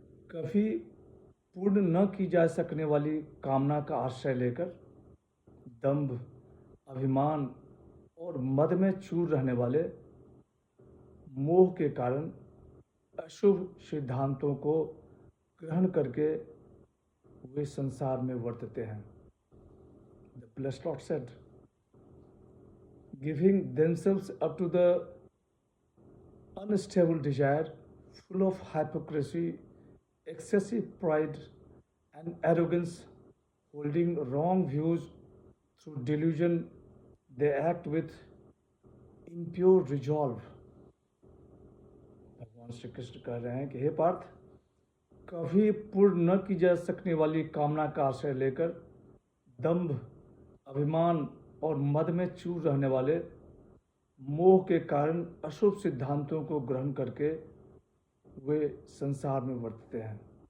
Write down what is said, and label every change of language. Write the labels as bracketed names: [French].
[Hindi] कभी पूर्ण न की जा सकने वाली कामना का आश्रय लेकर दंभ, अभिमान और मद में चूर रहने वाले मोह के कारण अशुभ सिद्धांतों को ग्रहण करके वे संसार में वर्तते हैं। [English] The blessed Lord said, giving themselves up to the unstable desire, full of hypocrisy, excessive pride and arrogance, holding wrong views through delusion, they act with impure resolve. [Hindi] भगवान श्री कृष्ण कह रहे हैं कि हे पार्थ, कभी पूर्ण न की जा सकने वाली कामना का आश्रय लेकर दंभ, अभिमान और मद में चूर रहने वाले मोह के कारण अशुभ सिद्धांतों को ग्रहण करके वे संसार में वर्तते हैं।